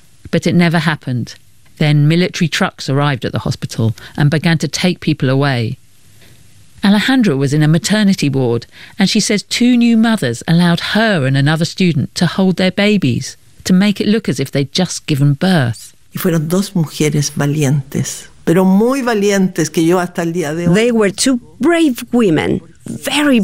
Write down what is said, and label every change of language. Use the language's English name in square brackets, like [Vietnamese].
[English] But it never happened. Then military trucks arrived at the hospital and began to take people away. Alejandra was in a maternity ward, and she says two new mothers allowed her and another student to hold their babies, to make it look as if they'd just given birth. [Spanish] Y fueron dos mujeres valientes. Pero muy valientes que yo hasta el día de hoy. [English] They were two brave women, very brave.